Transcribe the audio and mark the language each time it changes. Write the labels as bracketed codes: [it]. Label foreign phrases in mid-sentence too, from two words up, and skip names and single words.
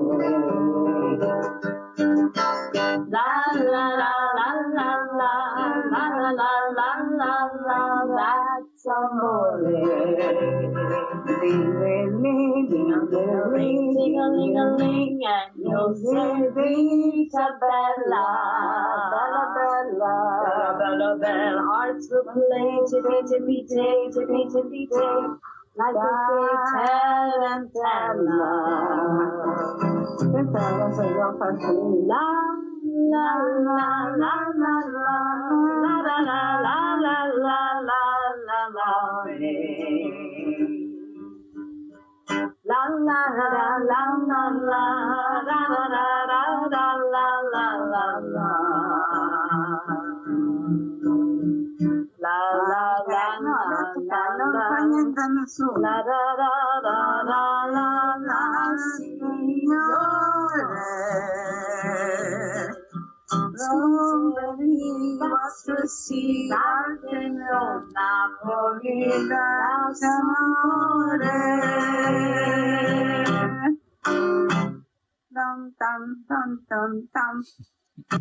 [en] La la la la la la la la la la la, that's amore. Ding-a-ling, ding-a-ling-a-ling, and you'll say [it] Vita Bella, Bella Bella, Bella Bella, [en] hearts will play, tippy-tippy-tay, tippy-tippy-tay, like a big tarantella. La la la la la la la la la la la la la. La la la la la la la la la la la la. La la la la la la, signore. Somebody wants to see Garden of Napoli, that's amore. Dum dum dum dum dum.